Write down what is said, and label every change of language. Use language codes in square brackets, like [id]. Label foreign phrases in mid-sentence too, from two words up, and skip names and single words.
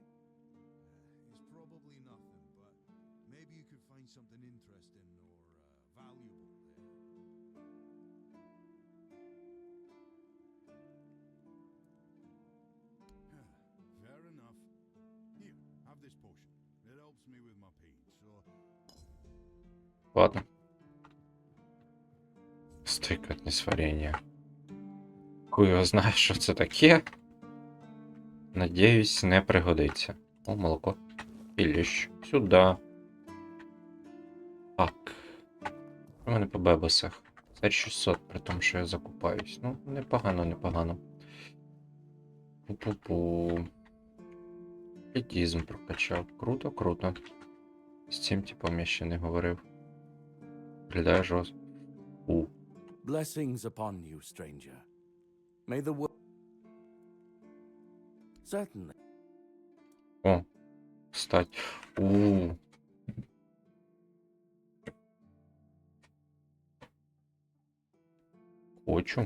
[en] It's probably nothing, but maybe you could find something interesting or valuable there. Fair enough. Here, have this potion. It helps me with my pain, so... [uk] Ладно. Стойкое несварення. Хуй його знає, що це таке. Надіюсь, не пригодиться. О, молоко. Іліщ. Сюди. Так. У мене по бебесах. Це 600, при тому, що я закупаюсь. Ну, непогано, непогано. Пу-пу-пу. Пітізм прокачав. Круто, круто. З цим типом я ще не говорив. Виглядає жорстко. [en] Blessings upon you, stranger. May the world... Certainly. [ru] О, встать. Хочу.